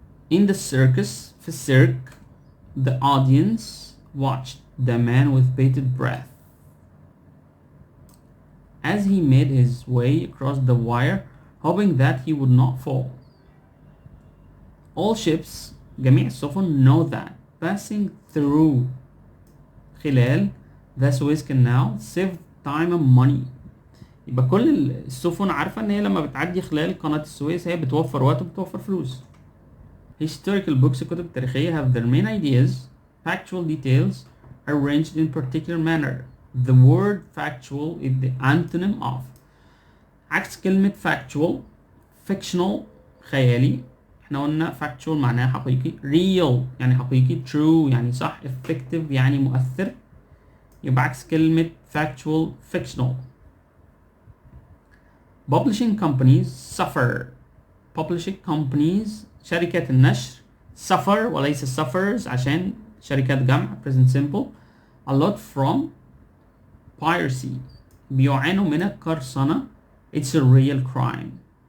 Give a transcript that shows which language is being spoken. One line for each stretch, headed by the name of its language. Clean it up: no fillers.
English: In the circus,
Arabic: في السيرك,
English: the audience watched the man with bated breath as he made his way across the wire, hoping that he would not fall. All ships,
Arabic: جميع السفن,
English: know that passing through
Arabic: خلال
English: the Suez Canal save time and money.
Arabic: يبقى كل السفن عارفة ان هي لما بتعدي خلال قناة السويس هي بتوفر وقت وبتوفر فلوس.
English: Historical books,
Arabic: الكتب التاريخية,
English: have their main ideas, factual details, arranged in particular manner. The word factual is the antonym of.
Arabic: عكس كلمة factual, fictional, خيالي. احنا قلنا factual معناها حقيقي, real يعني حقيقي, true يعني صح, effective يعني مؤثر. يبقى عكس كلمة factual, fictional.
English: Publishing companies suffer. Publishing companies,
Arabic: شركات النشر,
English: suffer
Arabic: وليس
English: suffers
Arabic: عشان شركات جمع,
English: present simple, a lot from piracy.
Arabic: بيعانوا من القرصنة.
English: It's a real crime.